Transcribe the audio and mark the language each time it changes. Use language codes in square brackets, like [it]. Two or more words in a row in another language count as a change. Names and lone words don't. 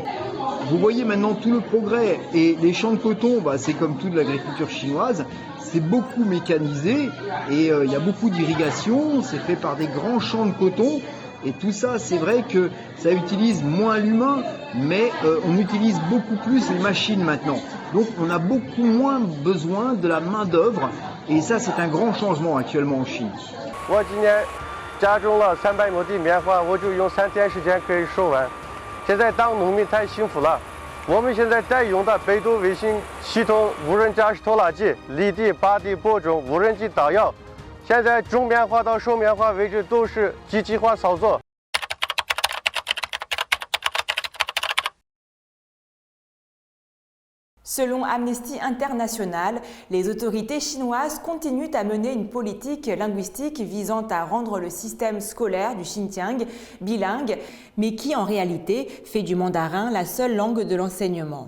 [fr] Vous voyez maintenant tout le progrès, et les champs de coton, c'est comme toute l'agriculture chinoise, c'est beaucoup mécanisé, et il y a beaucoup d'irrigation, c'est fait par des grands champs de coton, et tout ça, c'est vrai que ça utilise moins l'humain, mais on utilise beaucoup plus les machines maintenant. Donc on a beaucoup moins besoin de la main d'œuvre, et ça c'est un grand changement actuellement en Chine. [zh] 我今年加种了300亩地棉花，我就用3天时间可以收完。现在当农民太幸福了。我们现在在用的百度卫星系统、无人驾驶拖拉机、犁地、耙地、播种、无人机打药。现在种棉花到收棉花为止都是机器化操作。 [fr] Selon Amnesty International, les autorités chinoises continuent à mener une politique linguistique visant à rendre le système scolaire du Xinjiang bilingue, mais qui en réalité fait du mandarin la seule langue de l'enseignement.